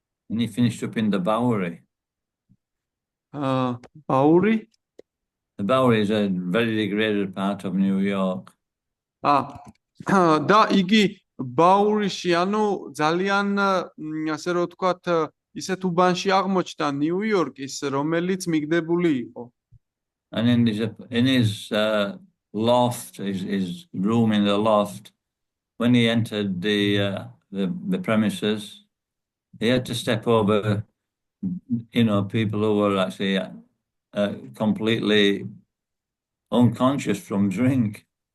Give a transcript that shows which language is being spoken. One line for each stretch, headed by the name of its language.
English: And he finished up in the Bowery. Bowery? The Bowery is a very degraded part of New York.
Georgian: და იგი Bowery-ში, ანუ ძალიან ასე რომ ვთქვათ, ისეთ უბანში აღმოჩნდა ნიუ-იორკის, რომელიც მიგდებული იყო.
English: And in his loft, his room in the loft, when he entered the premises, he had to step over, people who were actually completely unconscious from drink.